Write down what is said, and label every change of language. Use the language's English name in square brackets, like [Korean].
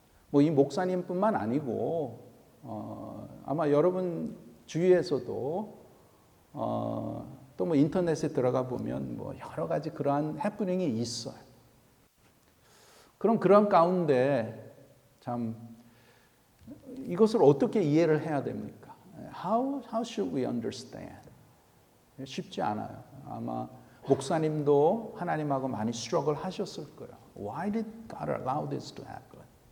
[Korean] 뭐 이 목사님뿐만 아니고 아마 여러분 주위에서도 또 뭐 인터넷에 들어가 보면 뭐 여러 가지 그러한 해프닝이 있어요. 그럼 그런 가운데 참 이것을 어떻게 이해를 해야 됩니까? [English] How should we understand? [Korean] 쉽지 않아요. 아마 목사님도 하나님하고 많이 스트러글 하셨을 거예요. [English] Why did God allow this to happen?